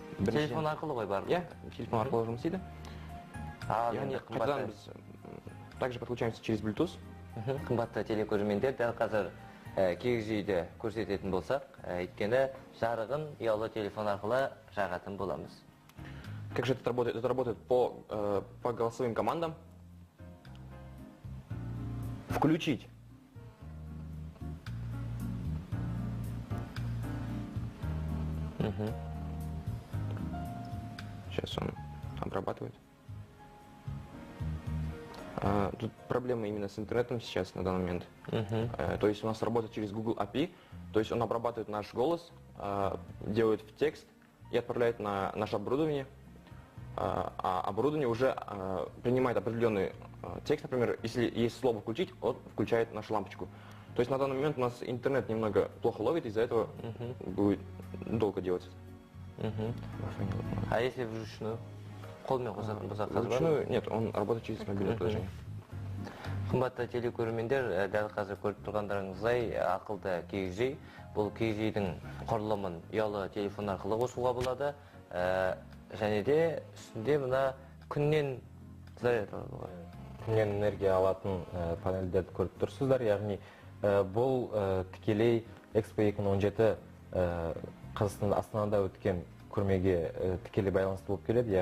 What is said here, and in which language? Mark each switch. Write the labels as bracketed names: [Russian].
[Kazakh] Телефон арқылы ғой барлығы. иә, телефон арқылы жұмыс істейді. Яғни Яғни қайтадан біз [Russian] также подключаемся через [Kazakh] Bluetooth. қымбатты телекөрермендер, дәл қазір киіз үйді көрсететін болсақ, өйткені жарығын ұялы телефон арқылы жағатын боламыз. [Russian] Как же это работает? Это работает по голосовым командам. Включить. Сейчас он обрабатывает. Тут проблема именно с интернетом сейчас на данный момент. То есть у нас работает через Google API, то есть он обрабатывает наш голос, делает в текст и отправляет на наше оборудование. А оборудование уже принимает определенный текст, например, если есть слово «включить», он включает нашу лампочку. То есть на данный момент у нас интернет немного плохо ловит, из-за этого будет долго делать. А если вручную? [Kazakh] Қолмен қосатын болсақ қазір бар ма? [Russian] Вручную нет, он работает через мобильное приложение. [Kazakh] Қымбатты телекөрермендер, дәл қазір көріп тұрғандарыңыздай ақылды киіз үй. Бұл киіз үйдің құрылымын ұялы телефон арқылы қосуға болады. Және де үстінде мына күннен заряд алады ғой. Күннен энергия алатын панельдерді көріп тұрсыздар. Яғни бұл тікелей Экспо 2017 Қазақстанда Астанада өткен көрмеге тікелей байланысты болып келеді.